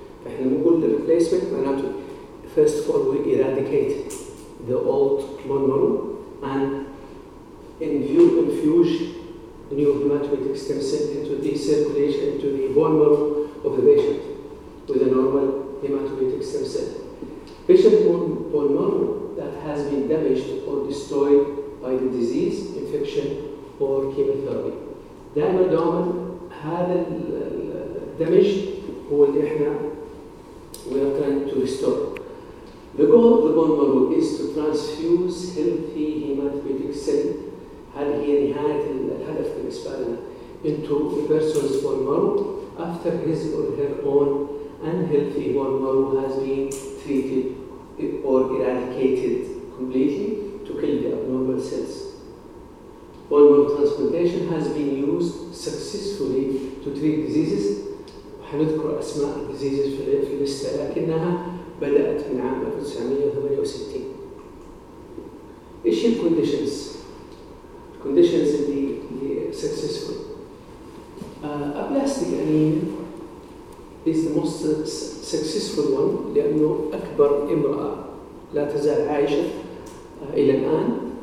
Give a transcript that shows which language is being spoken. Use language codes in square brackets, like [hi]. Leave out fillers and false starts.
[ar] إحنا نقول [en] the replacement معناته first of all we eradicate the old bone marrow and infuse new hematopoietic stem cell into the circulation into the bone marrow of the patient with a normal hematopoietic stem cell. Patient bone marrow that has been damaged or destroyed by the disease, infection or chemotherapy. [ar] دائما دائما هذا الدمج هو اللي إحنا [en] we are trying to restore. The goal of the bone marrow is to transfuse healthy hematopoietic cell, [ar] هذه هي نهاية الهدف بالنسبة [en] into a person's bone marrow after his or her own unhealthy bone marrow has been treated or eradicated completely to kill the abnormal cells. Bone marrow transplantation has been used successfully to treat diseases. [ar] حنذكر أسماء diseases في اللستة لكنها بدأت من عام 1968. إيش هي conditions؟ conditions اللي successful. [en] Aplastic anemia is the most successful one [ar] لأنه أكبر امرأة لا تزال عايشة إلى الآن.